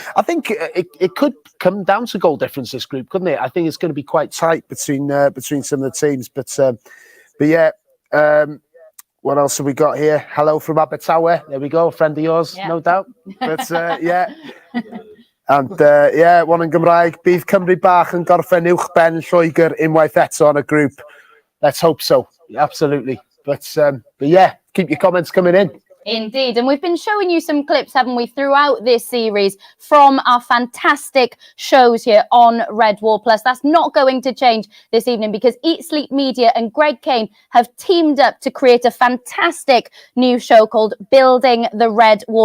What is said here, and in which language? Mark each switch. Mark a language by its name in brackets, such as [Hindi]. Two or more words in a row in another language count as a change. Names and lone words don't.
[English] I think it could come down to goal difference, this group, couldn't it? I think it's going to be quite tight between some of the teams. What else have we got here? Hello from Abertawe. There we go, a friend of yours, no doubt. But And one in Gymraeg, [Welsh] bydd Cymru bach yn gorffen uwchben Lloegr unwaith eto [English] on a group. Let's hope so. Absolutely. But keep your comments coming in. Indeed. And we've been showing you some clips, haven't we, throughout this series from our fantastic shows here on Red Wall Plus. That's not going to change this evening because Eat Sleep Media and Greg Kane have teamed up to create a fantastic new show called Building the Red Wall.